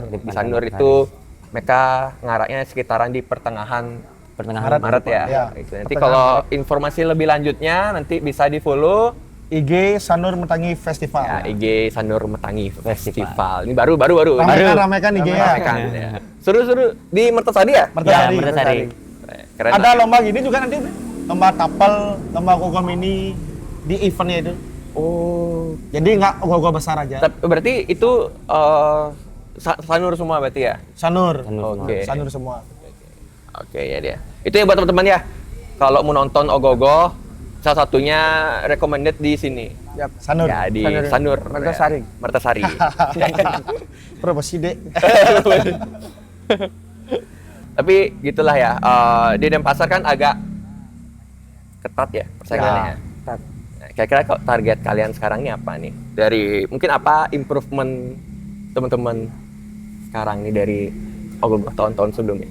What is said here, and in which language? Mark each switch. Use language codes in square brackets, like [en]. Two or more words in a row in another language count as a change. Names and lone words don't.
[id] Di Sanur itu mereka ngaraknya sekitaran di pertengahan pertengahan Maret ya. Ya, Itu. Nanti pertengahan kalau informasi lebih lanjutnya nanti bisa di follow IG Sanur Metangi Festival. Ya, IG Sanur Metangi Festival. Ini baru. Ramaikan IG ya. Ramaikan, ya. Seru-seru di Mertasari ya? Mertasari. Ya, Mertasari. Keren. Ada lomba gini juga nanti, lomba tapel, lomba ogoh mini di eventnya itu. Oh. Jadi nggak ogoh-ogoh besar aja. Tapi berarti itu Sanur semua berarti ya? Sanur. Oke. Sanur semua. Oke ya dia. Itu ya buat teman-teman ya. Kalau mau nonton ogoh-ogoh, salah satunya recommended di sini. Yap. Sanur. Ya di Sanur. Mertasari. Mertasari. Promosi dek. Tapi gitulah ya. Di Denpasar kan agak ketat ya persaingannya. Ya, ketat. Nah, kira-kira kok target kalian sekarang ini apa nih? Dari mungkin apa improvement teman-teman sekarang nih dari ogoh-ogoh tahun-tahun sebelumnya?